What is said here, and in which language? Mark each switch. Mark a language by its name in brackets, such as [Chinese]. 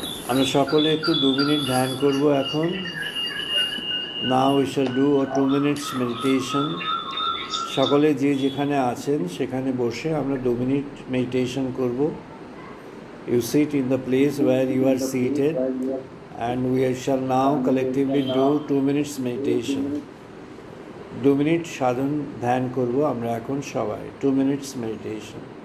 [Bangla] আমরা সকলে একটু 2 মিনিট ধ্যান করব এখন। [English] Now we shall do a 2 minutes meditation. [Bangla] সকলে যে যেখানে আছেন সেখানে বসে আমরা 2 মিনিট মেডিটেশন করব। [English] You sit in the place where you are seated and we shall now collectively do 2 minutes meditation. [Bangla] 2 minute সাধন ধ্যান করব আমরা এখন সবাই। [English] 2 minutes meditation.